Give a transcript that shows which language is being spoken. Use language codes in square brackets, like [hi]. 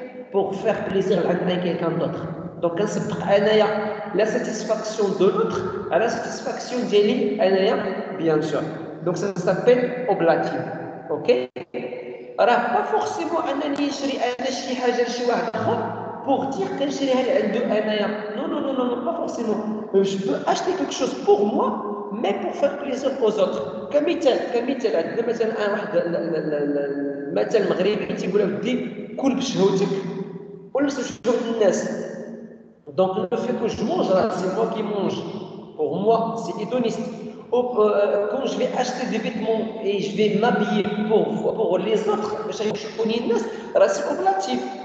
[fr] Pour faire plaisir à quelqu'un d'autre. Donc, la satisfaction de l'autre à la satisfaction d'Eli, bien sûr. Donc, ça s'appelle oblative. [ar] OK? راه با فورسيمون انني نشري انا شي حاجه لشي واحد اخر [fr] pour dire que je non, non, non, non, non, pas forcément. Je peux acheter quelque chose pour moi, mais pour faire plaisir aux autres. [ar] كمثال عندنا مثلا واحد المثل مغربي تيقول لك ودي كل بشهوتك ولا بشهوة الناس. [fr] Donc le fait que je mange, c'est moi qui mange. Pour moi, c'est hédoniste. Quand je vais acheter des vêtements et je vais m'habiller pour les autres, c'est relatif.